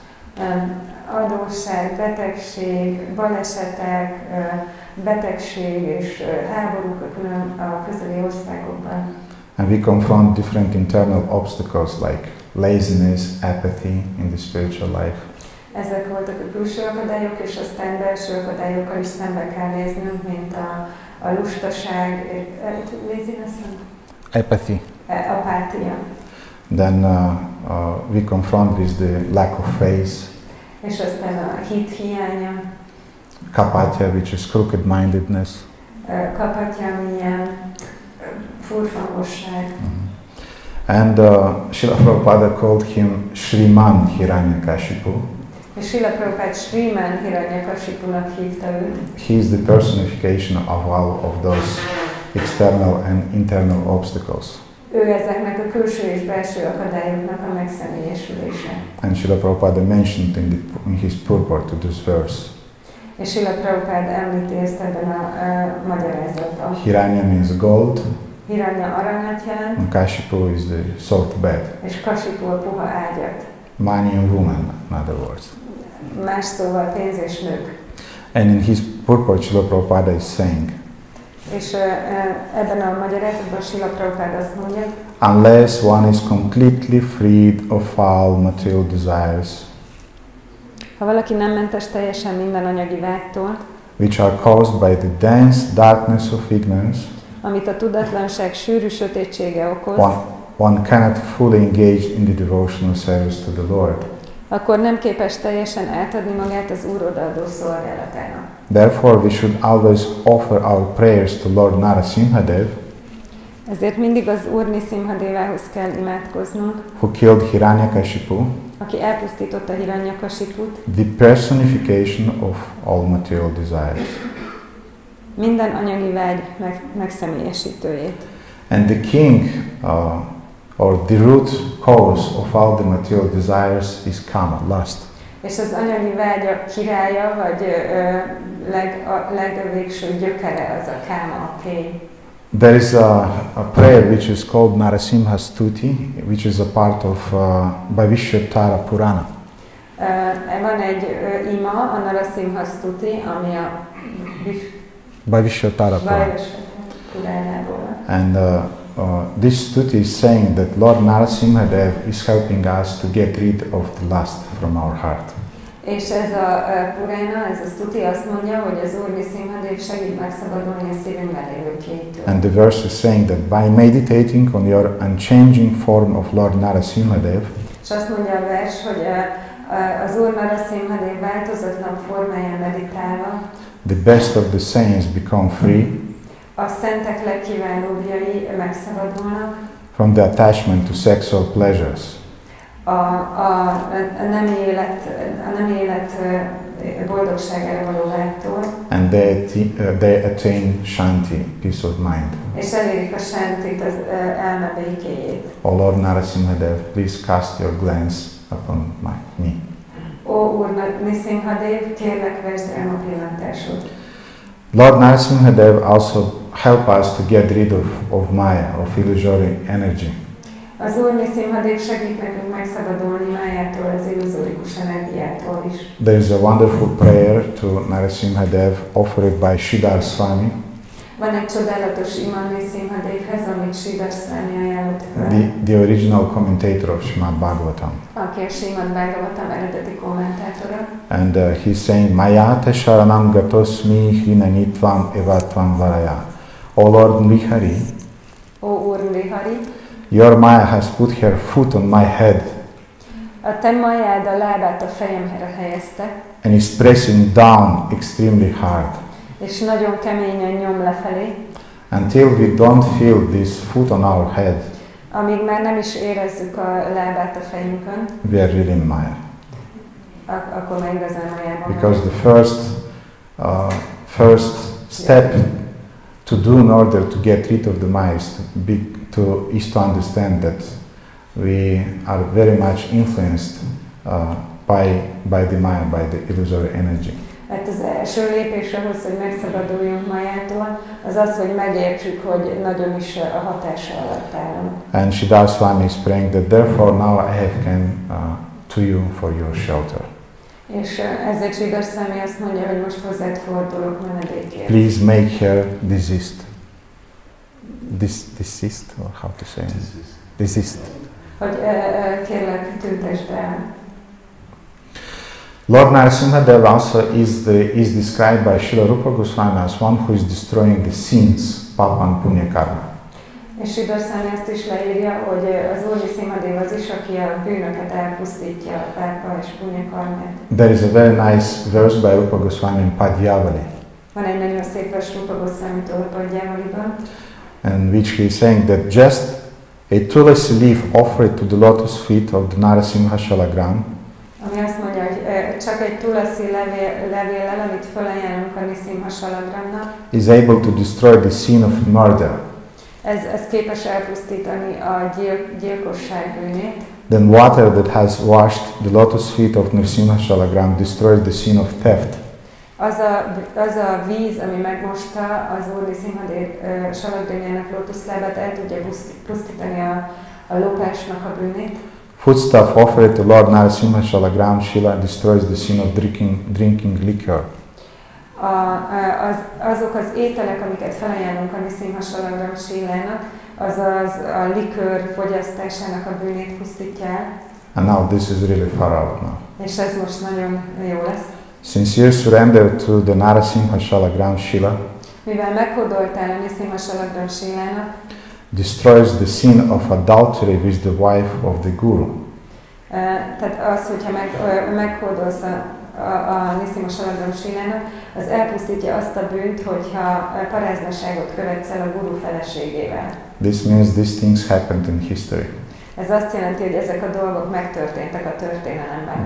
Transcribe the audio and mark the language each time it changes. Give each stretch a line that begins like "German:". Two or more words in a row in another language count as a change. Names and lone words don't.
Hungarian: Adósság, betegség, balesetek, betegség és háborúk a közeli országokban.
English: And we confront different internal obstacles like laziness, apathy in the spiritual life.
Hungarian: Ezek voltak a külső akadályok, és aztán belső akadályokkal is szembe kell néznünk, mint a lustaság,
English: laziness, Apathy.
Hungarian: Apátia.
English: Then we confront with the lack of faith.
Hungarian: És aztán a hit hiánya.
English: Kapatya, which is crooked-mindedness.
Hungarian: Kapatya, milyen furfangosság.
English: And Srila Prabhupada called him Shriman Hiranyakashipu.
Hungarian: És Srila Prabhupada Shriman Hiranyakashipunak hívta őt.
English: He is the personification of all of those external and internal obstacles.
Hungarian: Ő ezeknek a külső és belső akadályoknak a megszemélyesülése.
English: And Srila Prabhupada mentioned in his purport to this verse.
Hungarian: És Srila Prabhupada említi ezt ebben a magyarázatban.
English: Hiranya means gold.
Hungarian: Hiranya aranyat jelent.
English: And Kashipu is the soft bed.
Hungarian: És Kashipu a puha ágyat.
English: Money and woman, in other words.
Hungarian: Más szóval pénz és nők.
English: And in his purport, Srila Prabhupada is saying,
Hungarian: és ebben a magyarázatban Srila Prabhupada azt mondja,
English: unless one is completely freed of all material desires,
Hungarian: ha valaki nem mentes teljesen minden anyagi vágytól,
English: which are caused by the dense darkness of ignorance,
Hungarian: amit a tudatlanság sűrű sötétsége okoz,
English: one cannot fully engage in the devotional service to the Lord.
Hungarian: Akkor nem képes teljesen átadni magát az Úr odaadó szolgálatának.
English: Therefore we should always offer our prayers to Lord Nrisimha Dev,
Hungarian: ezért mindig az Úr Nrisimha Devához kell imádkoznunk,
English: who killed Hiranyakashipu,
Hungarian: aki elpusztította Hiranyakasiput,
English: the personification of all material desires.
Hungarian: Minden anyagi vágy megszemélyesítőjét.
English: And the king, or the root cause of all the material desires is kama, lust.
Hungarian: És az anyagi vágyak királya, vagy legvégső gyökere az a káma, a kény.
English: There is a prayer which is called Nrisimha Stuti, which is a part of Bhavishyatara Purana.
Hungarian: Van egy ima, a Nrisimha Stuti, ami a Bhavishyatara Purana.
English: And this stuti is saying that Lord Nrisimha Dev is helping us to get rid of the lust from our heart.
Hungarian: És ez a Purana, ez a stuti azt mondja, hogy az Úr Nrisimha Dev segít megszabadulni a szívünkben lévő kénytől.
English: And the verse is saying that by meditating on your unchanging form of Lord Nrisimha Dev,
Hungarian: és azt mondja a vers, hogy az Úr Nrisimha Dev változatlan formáján meditálva,
English: the best of the saints become free
Hungarian: a szentek legkiválóbbjai megszabadulnak
English: from the attachment to sexual pleasures.
Hungarian: A nem élet boldogságára való vágytól.
English: And they attain shanti, peace of mind.
Hungarian: És elérik a shantit, az elme békéjét.
English: O Lord Nrisimha Dev, please cast your glance upon me.
Hungarian: Ó Úr Nrisimha Dev, kérlek vesd rám a pillantásod.
English: Lord Nrisimha Dev also help us to get rid of Maya, of illusory energy.
Hungarian: Az Úr Nrisimha Dév segít nekünk megszabadulni májától, az illuzórikus energiától is.
English: There is a wonderful prayer to Nrisimha Dev offered by Sridhar Swami.
Hungarian: Van egy csodálatos ima Nrisimha Dévhez, amit Sridhar Swami ajánlott fel.
English: The original commentator of Srimad Bhagavatam.
Hungarian: Aki a Srimad Bhagavatam eredeti kommentátora.
English: And he's saying,
Sanskrit: मयते शरणं गतोऽस्मि ह्रिनानित्वम् एवत्वम् वराय.
English: O Lord Nrihari,
Hungarian: Ó Úr Nrihari,
English: your Maya has put her foot on my head
Hungarian: a te majád a lábát a fejemre helyezte,
English: and is pressing down extremely hard.
Hungarian: És nagyon keményen nyom lefelé.
English: Until we don't feel this foot on our head,
Hungarian: amíg már nem is érezzük a lábát a fejünkön,
English: we are really in Maya.
Hungarian: Akkor már igazán Mayában.
English: Because the first step to do in order to get rid of the Maya is to understand that we are very much influenced by the Maya, by the illusory energy.
Hungarian: Hát az első lépés ahhoz, hogy megszabaduljunk Mayától, az az, hogy megértsük, hogy nagyon is a hatása alatt állunk.
English: And Sridhar Swami is praying that therefore now I have come to you for your shelter.
Hungarian: És ezért Sridhar Swami azt mondja, hogy most hozzád fordulok menedékért.
English: Please make her desist. Desist, or how to say? Desist.
Hungarian: Hogy kérlek, tüntesd el.
English: Lord Nrisimha Dev also is described by Srila Rupa Goswami as one who is destroying the sins, papa and punya karma.
Hungarian: És Sridhar Swami ezt is leírja, hogy az Úr Nrisimha Dév az is, aki a bűnöket elpusztítja, a pápa és punya karmát.
English: There is a very nice verse by Rupa Goswami in Padyavali.
Hungarian: Van egy nagyon szép vers Rupa Goswamitól Padyavaliban.
English: And which he is saying that just a tulasi leaf offered to the lotus feet of the Nrisimha Shalagram,
Hungarian: ami azt mondja, hogy csak egy tulasi levéllel, amit felajánlunk a Nrisimha Salagramnak,
English: is able to destroy the sin of murder.
Hungarian: Ez képes elpusztítani a gyilkosság bűnét.
English: Then water that has washed the lotus feet of Nrisimha Shalagram destroys the sin of theft.
Hungarian: Az a víz, ami megmosta az Úr Nrisimha Dév Salagramjának lótuszlábát, el tudja pusztítani a lopásnak a bűnét.
English: Foodstuff offered to Lord Nrisimha Shalagram Shila destroys the sin of drinking liquor.
Hungarian: Azok az ételek, amiket felajánlunk a Nrisimha Shalagram Shilának, azaz a likőr fogyasztásának a bűnét pusztítja el.
English: And now this is really far out now.
Hungarian: És ez most nagyon jó lesz.
English: Sincere surrender to the Nrisimha Shalagram Shila,
Hungarian: mivel meghódoltál a Nrisimha Shalagram Shilának,
English: destroys the sin of adultery with the wife of the guru.
Hungarian: Tehát az, hogyha meghódolsz a Nrisimha Shalagram Shilának, az elpusztítja azt a bűnt, hogyha paráznaságot követsz el a guru feleségével.
English: This means these things happened in history.
Hungarian: Ez azt jelenti, hogy ezek a dolgok megtörténtek a történelemben.